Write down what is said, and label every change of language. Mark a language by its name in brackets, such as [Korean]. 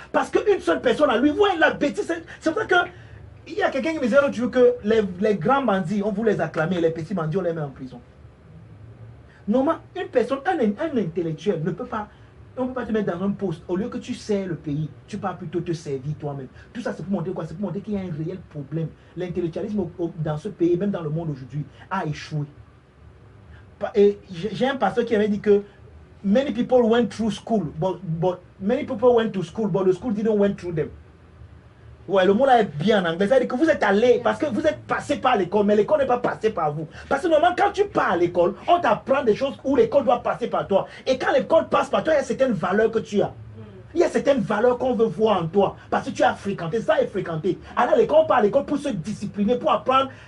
[French] Parce qu'une seule personne à lui voit la bêtise. C'est pour ça que il y a quelqu'un qui me disait l'autre jour que les grands bandits, on vous les acclamer, les petits bandits, on les met en prison. Normalement, une personne, un intellectuel ne peut pas, on ne peut pas te mettre dans un poste. Au lieu que tu sers le pays, tu pars plutôt te servir toi-même. Tout ça, c'est pour montrer quoi? C'est pour montrer qu'il y a un réel problème. L'intellectualisme dans ce pays, même dans le monde aujourd'hui, a échoué. Et j'ai un pasteur qui avait dit que [English] many people went through school, but many people went to school, but the school didn't went through them. [French] Ouais, le mot là est bien en anglais. C'est-à-dire que vous êtes allé parce que vous êtes passé par l'école, mais l'école n'est pas passée par vous. Parce que normalement, quand tu pars à l'école, on t'apprend des choses où l'école doit passer par toi. Et quand l'école passe par toi, il y a certaines valeurs que tu as. Il y a certaines valeurs qu'on veut voir en toi. Parce que tu as fréquenté, ça est fréquenté. Alors l'école, on part à l'école pour se discipliner, pour apprendre.